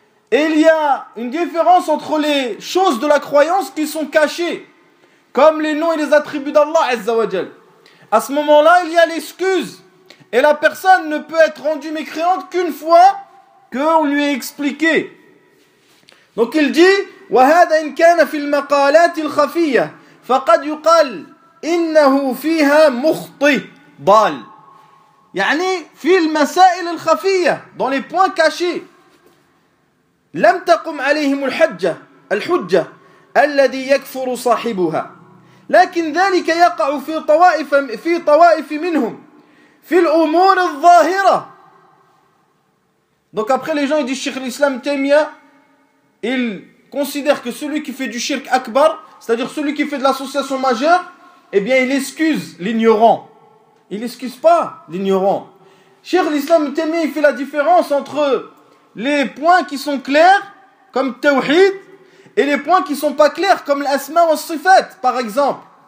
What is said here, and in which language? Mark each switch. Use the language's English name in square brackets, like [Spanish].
[French] Et il y a une différence entre les choses de la croyance qui sont cachées, comme les noms et les attributs d'Allah, Azza wa Jal. À ce moment-là, il y a l'excuse. Et la personne ne peut être rendue mécréante qu'une fois qu'on lui a expliqué. [Arabic] Donc il dit وهذا ان كان في المقالات الخفيه فقد يقال انه فيها مخطئ ضال يعني في المسائل الخفيه [French] dans les points cachés [Arabic] لم تقم عليهم الحجه الذي يكفر صاحبها لكن ذلك يقع في طوائف منهم في الامور الظاهره. [French] Donc après les gens ils disent Cheikh l'Islam Taymiya, il considère que celui qui fait du shirk akbar, c'est-à-dire celui qui fait de l'association majeure, eh bien il excuse l'ignorant. Il excuse pas l'ignorant. Cheikh l'Islam Taymiyyah, il fait la différence entre les points qui sont clairs, comme tawhid, et les points qui sont pas clairs, comme l'asma wa sifat, par exemple.